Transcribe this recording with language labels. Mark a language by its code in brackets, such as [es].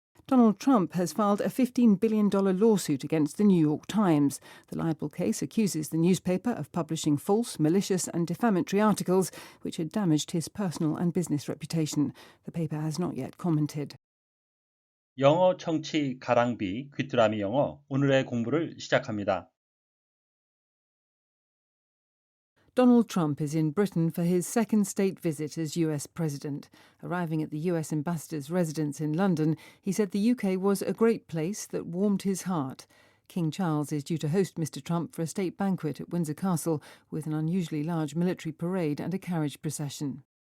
[en] Donald Trump has filed a $15 billion lawsuit against the New York Times. The libel case accuses the newspaper of publishing false, malicious and defamatory articles which had damaged his personal and business reputation. The paper has not yet commented. [ko] 영어 청취 가랑비 귀뚜라미 영어 오늘의 공부를 시작합니다. [en] Donald Trump is in Britain for his second state visit as US president. Arriving at the US ambassador's residence in London, he said the UK was a great place that warmed his heart. King Charles is due to host Mr. Trump for a state banquet at Windsor Castle with an unusually large military parade and a carriage procession.